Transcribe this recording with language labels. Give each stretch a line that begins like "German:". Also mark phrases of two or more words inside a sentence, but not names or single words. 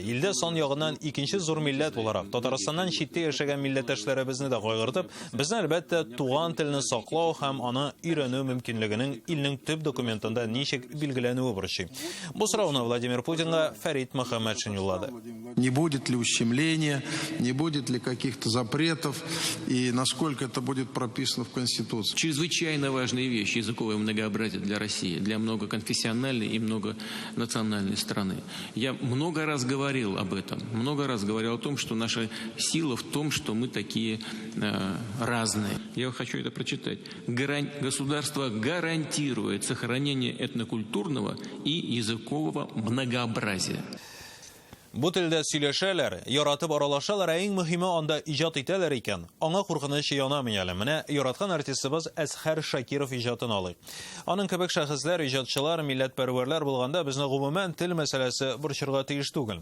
Tatar: Илдә сан ягыннан икенче зур милләт буларак Татарстаннан читтә яшәгән милләттәшләребезне дә кайгыртып, безне әлбәттә туган телне саклау һәм аны өйрәнү мөмкинлегенең илнең төп документында ничек билгеләнүе бурычы. Бу сорауны Владимир Путинга Фәрит Мөхәммәтшин юллады.
Russian: Не будет ли ущемления, не будет ли каких-то запретов и насколько это будет прописано в Конституции? Чрезвычайно важные вещи языковое многообразие для России, для многоконфессиональной и многонациональной страны. Я много раз говорил об этом, много раз говорил о том, что наша сила в том, что мы такие разные. Я хочу это прочитать. Государство гарантирует сохранение этнокультурного и языкового многообразия.
Tatar: Бу телдә сөйләшәләр, яратып аралашалар, иң мөһиме анда иҗат итәләр икән. Аңа куркыныч янамый әле. Менә яраткан артистыбыз Әсхәр Шакиров иҗатын алый. Аның кебек шәхесләр, иҗатчылар, милләтпәрвәрләр булганда безне гомумән тел мәсьәләсе борчырга тиеш түгел.